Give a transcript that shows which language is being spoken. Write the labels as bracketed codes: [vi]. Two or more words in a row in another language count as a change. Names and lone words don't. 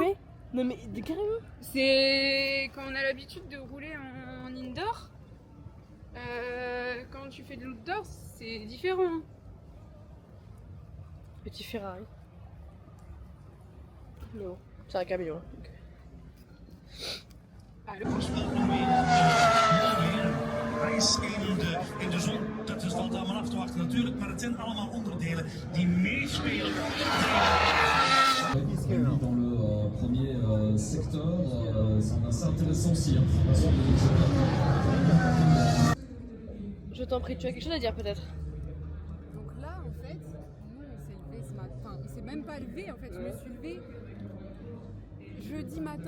[fr] Ouais. Non mais carrément. C'est quand on a l'habitude de rouler en indoor. Quand tu fais de l'outdoor, c'est différent. Petit Ferrari. Mais bon, c'est un camion. Donc. [nl] Reis in de zon. Dat is dan allemaal af te wachten natuurlijk, maar het zijn allemaal onderdelen die meespelen. [fr] Dans le premier secteur, c'est assez intéressant aussi. Je t'en prie, tu as quelque chose à dire peut-être? Donc là, en fait, nous, on s'est levé ce matin. Enfin, on s'est même pas levé, en fait. Je me suis levée jeudi matin.